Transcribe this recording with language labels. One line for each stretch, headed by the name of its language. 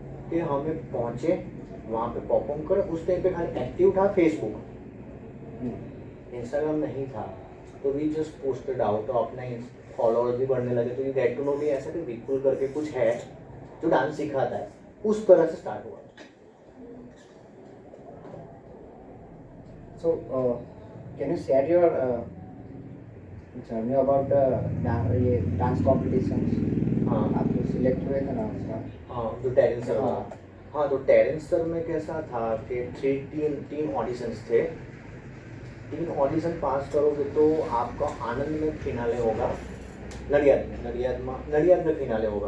Hindi: कि हमें पहुँचे, वहाँ पे परफॉर्म करे. उस टाइम पे खाली एक्टिव था फेसबुक, इंस्टाग्राम नहीं था. तो
English: we just posted out,
Hindi: तो अपना फॉलोअर्स भी बढ़ने लगे. तो
English: you get to know
Hindi: भी ऐसा कि विपुल करके कुछ है जो डांस सिखाता है. उस तरह से स्टार्ट हुआ.
English: So can you share your journey about the ये dance competitions?
Hindi: हाँ आप जो सिलेक्ट हुए थे ना उसका. हाँ, जो टेरेंस सर हाँ. था. हाँ तो टेरेंस सर में कैसा था कि तीन ऑडिशंस थे. 3 ऑडिशन पास करोगे तो आपका आनंद में फिनाले होगा, नडियाद में फिनाले होगा.